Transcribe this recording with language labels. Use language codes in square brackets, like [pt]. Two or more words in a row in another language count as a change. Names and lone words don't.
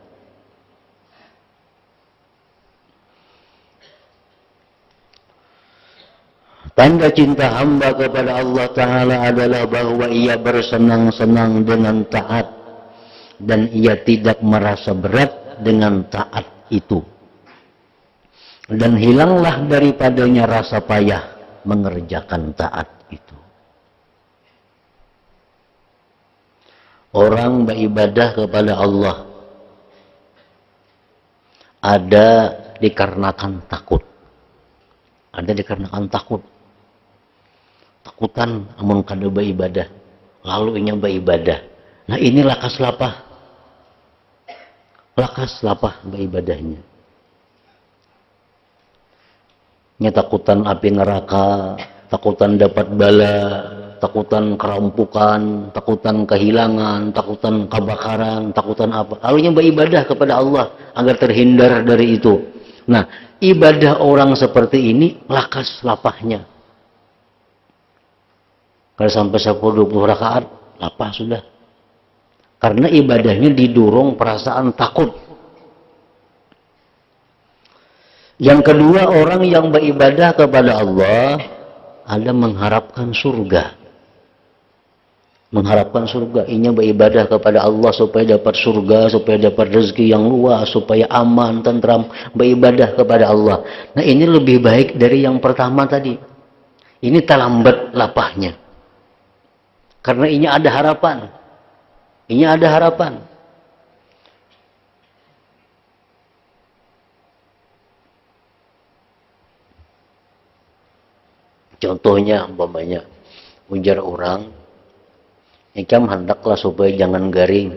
[id] Tanda cinta hamba kepada Allah Ta'ala adalah bahwa ia bersenang-senang dengan taat dan ia tidak merasa berat dengan taat itu, dan hilanglah daripadanya rasa payah mengerjakan taat itu. Orang beribadah kepada Allah ada dikarenakan takut, ada dikarenakan takut. [bjn] Takutan amun kada beribadah, lalu inya beribadah. Nah, ini lakas lapah beribadahnya. Nya takutan api neraka, takutan dapat bala, takutan kerampukan, takutan kehilangan, takutan kebakaran, takutan apa. [id] Lalu nya beribadah kepada Allah agar terhindar dari itu. [bjn] Nah, ibadah orang seperti ini lakas lapahnya. Kalau sampai 10-20 rakaat, lapah sudah. [id] Karena ibadahnya didorong perasaan takut. Yang kedua, orang yang beribadah kepada Allah ada mengharapkan surga. mengharapkan surga, inya beribadah kepada Allah supaya dapat surga, supaya dapat rezeki yang luas, supaya aman, tentram, beribadah kepada Allah. Nah, ini lebih baik dari yang pertama tadi. [bjn] Ini terlambat lapahnya. Karena inya ada harapan. Inya ada harapan. Contohnya, umpamanya, ujar orang, Ikam hendaklah supaya jangan garing.